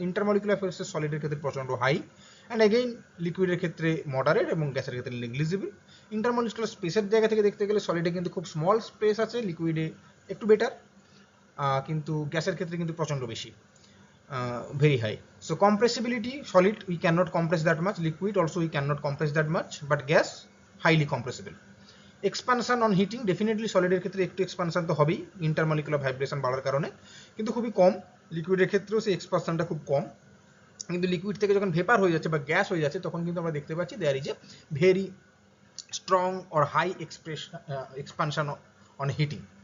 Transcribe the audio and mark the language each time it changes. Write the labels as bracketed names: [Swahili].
[Bangla] Intermolecular forces সলিডের ক্ষেত্রে প্রচণ্ড high, and again লিকুইডের ক্ষেত্রে মডারেট এবং গ্যাসের ক্ষেত্রে নেগলিজিবল। ইন্টারমলিকুলার স্পেসের জায়গা থেকে দেখতে গেলে সলিডে কিন্তু খুব স্মল স্পেস আছে, লিকুইডে একটু বেটার, কিন্তু গ্যাসের ক্ষেত্রে কিন্তু প্রচণ্ড বেশি, [English] very high. So compressibility, solid we cannot compress that much, liquid also we cannot compress that much, but gas highly compressible. Expansion on heating, definitely solid [Bangla] এর ক্ষেত্রে একটু এক্সপানশন তো হবেই ইন্টারমলিকুলার ভাইব্রেশন বাড়ার কারণে, কিন্তু খুবই কম। লিকুইডের ক্ষেত্রেও সেই এক্সপানশনটা খুব কম, কিন্তু লিকুইড থেকে যখন ভেপার হয়ে যাচ্ছে বা গ্যাস হয়ে যাচ্ছে তখন কিন্তু আমরা দেখতে পাচ্ছি [English] There is a very strong or high expansion on heating.